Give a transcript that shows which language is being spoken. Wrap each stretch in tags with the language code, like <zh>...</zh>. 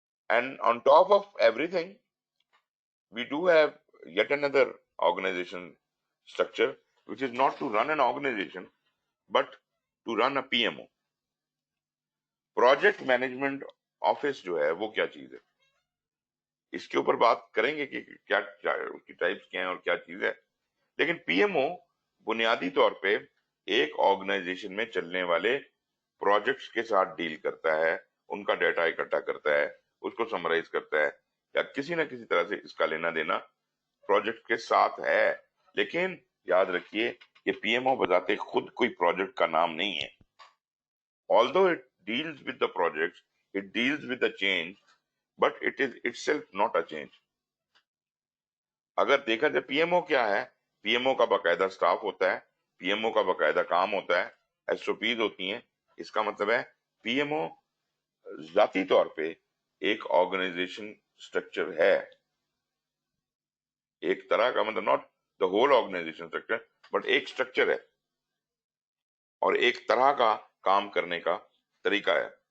<en>And on top of everything we do have yet another organization structure which is not to run an organization but to run a PMO.</en> <ur>Project management office جو ہے وہ کیا چیز ہے، اس کے اوپر بات کریں گے کہ کیا اس کی ٹائپس کیا ہیں اور کیا چیز ہے. لیکن پی ایم او بنیادی طور پہ ایک آرگنائزیشن میں چلنے والے پروجیکٹس کے ساتھ ڈیل کرتا ہے، ان کا ڈیٹا اکٹھا کرتا ہے، اس کو سمرائز کرتا ہے، یا کسی نہ کسی طرح سے اس کا لینا دینا پروجیکٹ کے ساتھ ہے. لیکن یاد رکھیے کہ پی ایم او بذات خود کوئی پروجیکٹ کا نام نہیں ہے.</ur> <en>although it deals with the projects, it deals with the change, but it is itself not a change.</en> <ur>اگر دیکھا جائے پی ایم او کیا ہے، پی ایم او کا باقاعدہ سٹاف ہوتا ہے، پی ایم او کا باقاعدہ کام ہوتا ہے، ایس او پیز ہوتی ہیں. اس کا مطلب ہے پی ایم او ذاتی طور پہ ایک آرگنائزیشن اسٹرکچر ہے، ایک طرح کا مطلب</ur> <en>not the whole organization structure but</en> <ur>ایک اسٹرکچر ہے اور ایک طرح کا کام کرنے کا طریقہ ہے.</ur>